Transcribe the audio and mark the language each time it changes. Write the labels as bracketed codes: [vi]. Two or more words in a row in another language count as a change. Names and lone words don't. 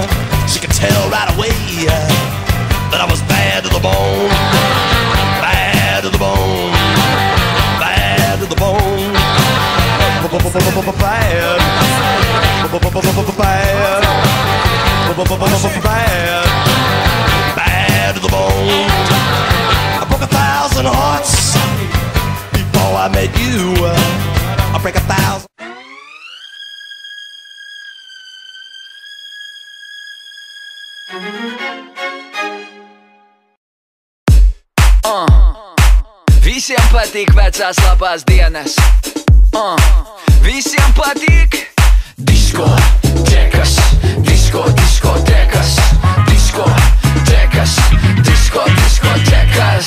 [en] She could tell right away that I was bad to the bone, bad to the bone, bad to the bone, bad, bad to the bone. I broke 1,000 hearts before I met you. I break 1,000. [lv] Visiem patīk vecās labās dienas. Visiem patīk diskotekas, diskotekas, diskotekas, diskotekas.